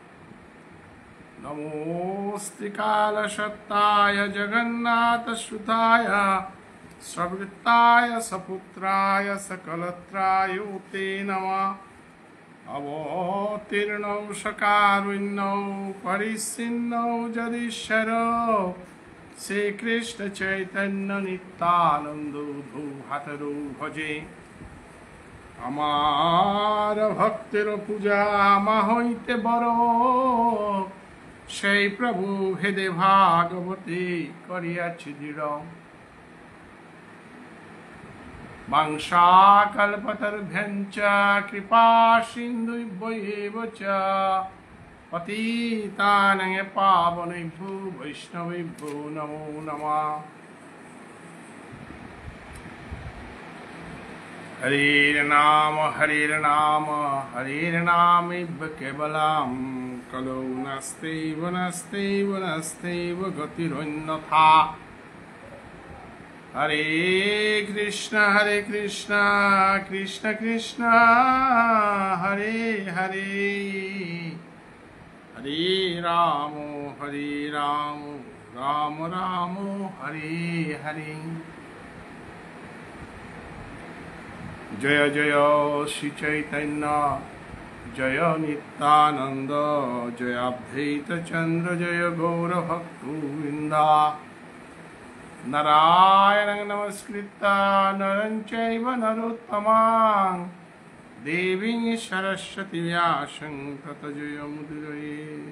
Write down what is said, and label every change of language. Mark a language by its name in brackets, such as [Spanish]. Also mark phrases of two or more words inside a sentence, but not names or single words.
[Sanskrit] नमोऽस्ते कालसत्ताय जगन्नाथसुताय सवृत्ताय सपुत्राय सकलत्राय ते नमः। अवतीर्णौ सकारुण्यौ परिच्छिन्नौ जगदीश्वरौ श्रीकृष्ण चैतन्य नित्यानंद हाथरो भजे। [Bangla] আমার ভক্তের পূজা আমা হইতে বড় সেই প্রভু ভেদে ভাগবতী করিয়াছি দৃঢ়। [Sanskrit] वांशाकल्पतरुभ्यञ्च कृपा सिन्धुभ्यैव च पतितानां पावनेभ्यो वैष्णवेभ्यो नमो नमः। हरिर्नाम हरिर्नामैव केवलं कलौ नास्त्यैव नास्त्यैव नास्त्यैव गतिरन्यथा। हरे कृष्ण कृष्ण कृष्ण हरे हरे हरे राम राम राम हरे हरे। [Bangla] জয় জয় শ্রী চৈতন্য জয় নিত্যানন্দ জয় অদ্বৈত চন্দ্র জয় গৌর ভক্তবৃন্দ। [Sanskrit] नारायणं नमस्कृत्य नरं चैव नरोत्तमं देवीं सरस्वतीं व्यासं ततो जयमुदीरये।